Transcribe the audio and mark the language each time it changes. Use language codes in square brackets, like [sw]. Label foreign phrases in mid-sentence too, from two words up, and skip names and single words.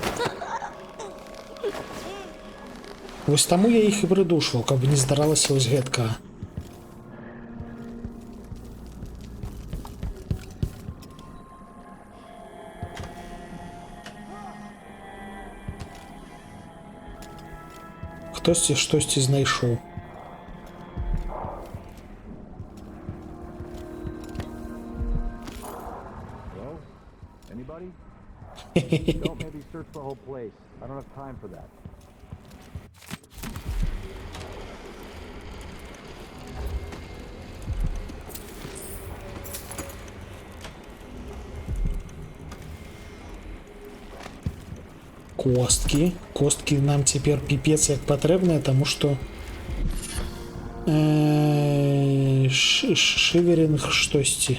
[be] Вось таму я іх і прыдушваў, каб не здаралася вось гэткага. Хтосьці штосьці знайшоў. [en] Don't maybe search the whole place. I don't have time for that. [be] Косткі. Косткі нам цяпер піпец як патрэбныя, таму што шыверінг штосьці.